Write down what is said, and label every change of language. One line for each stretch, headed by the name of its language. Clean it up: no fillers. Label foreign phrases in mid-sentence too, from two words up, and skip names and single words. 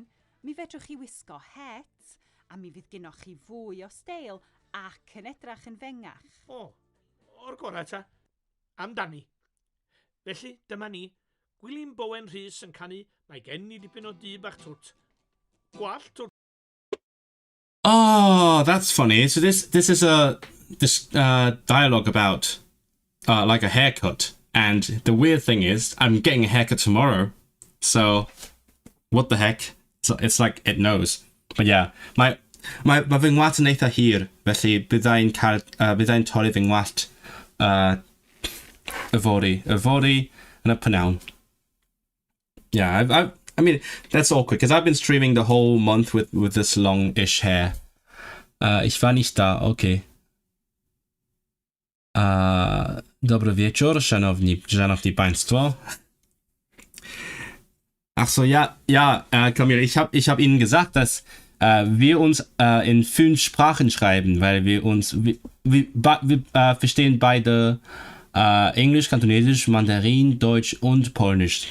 Welsh: Mi fedrwch chi wisgo het, a mi fydd gennych chi fwy o steil ac yn edrach yn fengach. O, o'r gorau ta. Amdani. Felly, dyma ni. Gwilym Bowen Rhys yn canu, mae gen i dipyn o dŷ bach twt. Gwallt twt.
English: Oh, that's funny. So this is this dialogue about like a haircut, and the weird thing is I'm getting a haircut tomorrow, so what the heck? So it's like it knows. But yeah,
Welsh: my fy ngwallt yn eitha hir, felly byddai'n torri fy ngwallt yfory yn y pnawn.
English: Yeah, I mean, that's awkward because I've been streaming the whole month with this long-ish hair.
German: Ich war nicht da, okay.
Polish: Dobry wieczór, szanowni państwo.
German: Ach so, ja, Camille, ich hab Ihnen gesagt, dass wir uns in 5 Sprachen schreiben, weil wir verstehen beide Englisch, Kantonesisch, Mandarin, Deutsch und Polnisch.